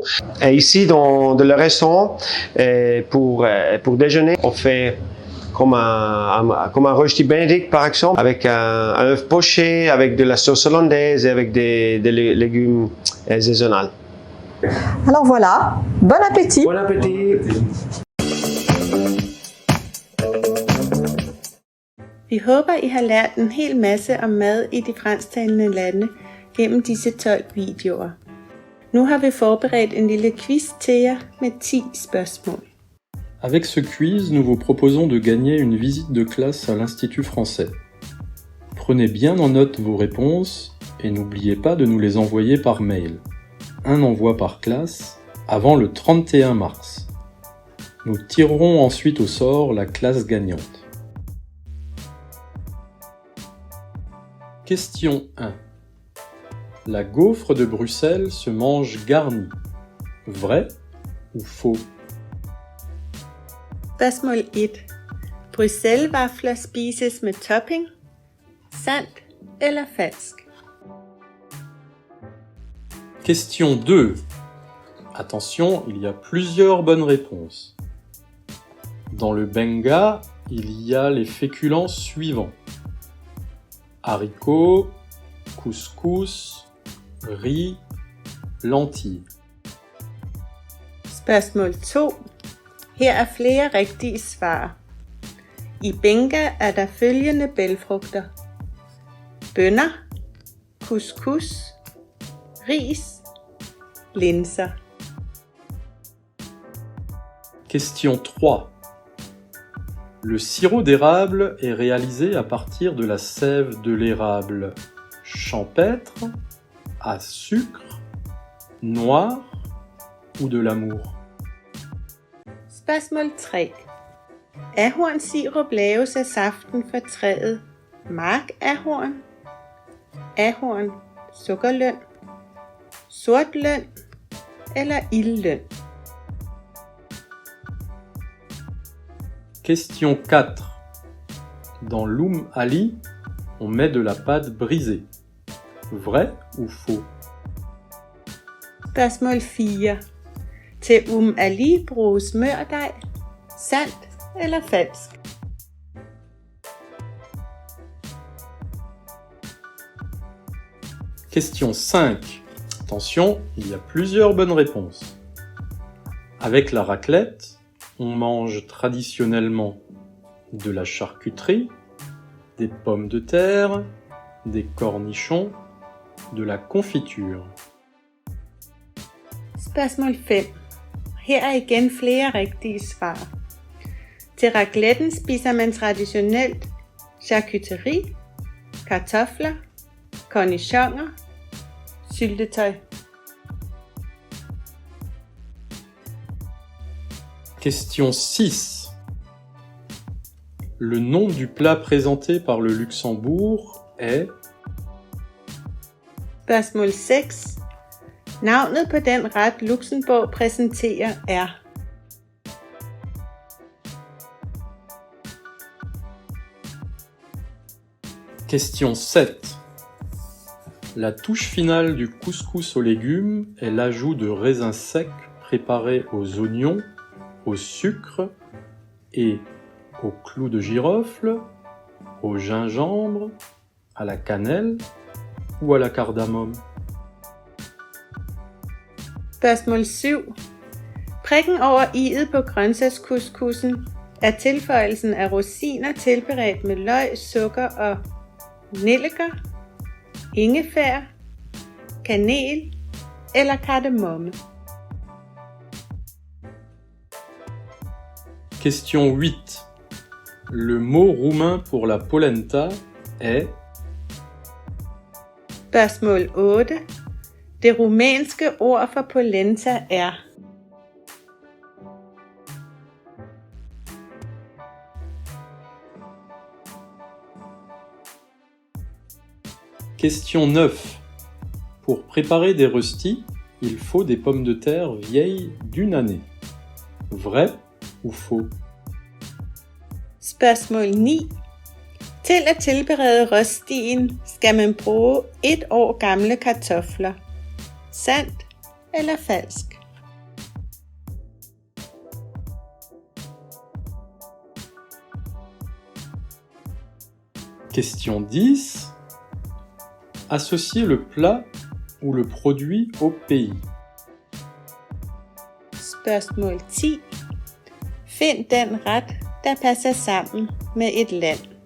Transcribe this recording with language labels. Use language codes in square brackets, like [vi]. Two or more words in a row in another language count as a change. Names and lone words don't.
[fr] Et ici, dans le restaurant, pour déjeuner, on fait comme un rösti Benedict par exemple, avec un œuf poché, avec de la sauce hollandaise et avec des légumes saisonnels. Alors voilà, bon appétit. Bon appétit. [da] Vi håber, I har lært en hel masse om mad i de fransktalende lande gennem disse 12 videoer. Nu har vi forberedt en lille quiz til jer med 10 spørgsmål. [fr] Avec ce quiz, nous vous proposons de gagner une visite de classe à l'Institut français. Prenez bien en note vos réponses et n'oubliez pas de nous les envoyer par mail. Un envoi par classe avant le 31 mars. Nous tirerons ensuite au sort la classe gagnante. Question 1. La gaufre de Bruxelles se mange garnie. Vrai ou faux? [da] Spørgsmål 1. Bruxelles-vafler spises med topping? Sandt eller falsk? [fr] Question 2. Attention, il y a plusieurs bonnes réponses. Dans le benga, il y a les féculents suivants. Haricots, couscous, riz, lentilles. [da] Spørgsmål 2. Her er flere rigtige svar. I benga er der følgende bælgfrugter: bønner, couscous, ris, linser. [fr] Question 3. Le sirop d'érable est réalisé à partir de la sève de l'érable champêtre, à sucre, noir ou de l'amour. [da] Spørgsmål 3. Ahornsirup laves af saften fra træet markahorn, ahorn, sukkerløn, sortløn eller ildløn. [fr] Question 4. Dans l'Oum Ali, on met de la pâte brisée. Vrai ou faux? [da] Spørgsmål 4. Til Ali bruges mørdej. Sandt eller falsk? [fr] Question 5. Attention, il y a plusieurs bonnes réponses. Avec la raclette, on mange traditionnellement de la charcuterie, des pommes de terre, des cornichons, de la confiture. [da] Spørgsmål 5. Her er igen flere rigtige svar. Til racletten spiser man traditionelt charcuterie, kartofler, cornichoner, syltetøj. [fr] Question 6. Le nom du plat présenté par le Luxembourg est... [da] Spørgsmål 6. Navnet på den ret Luxembourg præsenterer er... [fr] Question 7. La touche finale du couscous aux légumes est l'ajout de raisins secs préparés aux oignons, au sucre et au clou de girofle, au gingembre, à la cannelle ou à la cardamome. [da] Spørgsmål 7. Prikken over i'et på grøntsagscouscoussen er tilføjelsen af rosiner tilberedt med løg, sukker og nellike, ingefær, kanel eller kardemomme. [fr] Question 8. Le mot roumain pour la polenta est... [da] Spørgsmål 8. Det rumænske ord for polenta er... [fr] Question 9. Pour préparer des röstis, il faut des pommes de terre vieilles d'une année. Vrai ou faux? [da] Spørgsmål 9. Til at tilberede røststien skal man bruge 1 år gamle kartofler. Sandt eller falsk? [fr] Question 10. Associez le plat ou le produit au pays. [da] Spørgsmål 10. Find den ret, der passer sammen med et land.